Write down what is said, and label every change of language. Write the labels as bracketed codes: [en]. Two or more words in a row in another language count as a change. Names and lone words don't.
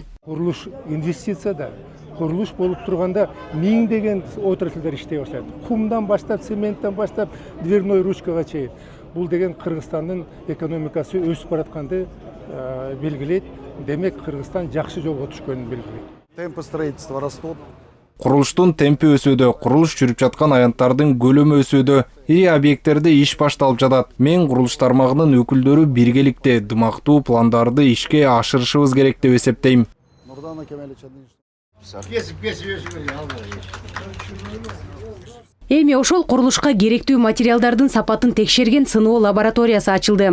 [ky] Курулуш инвестиция да, курулуш болуп турганда 1000 деген отраслдар иштей баштады. Кумдан баштап, цементтен баштап, [ru] дверной ручкага [ky] чейин. Бул деген Кыргызстандын экономикасы өсүп баратканды белгилейт. Демек, Кыргызстан жакшы жолго түшкөнүн белгилейт. [ru] Темпы строительства растут. [ky] Курулуштун темпи өсүүдө, курулуш жүрүп жаткан аянттардын көлөмү өсүүдө, ири объекттерде иш башталып жатат. Мен курулуш тармагынын өкүлдөрү биргеликте дымактуу пландарды ишке ашырышыбыз керек деп эсептейм. Эми ошол курулушка керектүү материалдардын сапатын текшерген сыноо лабораториясы ачылды.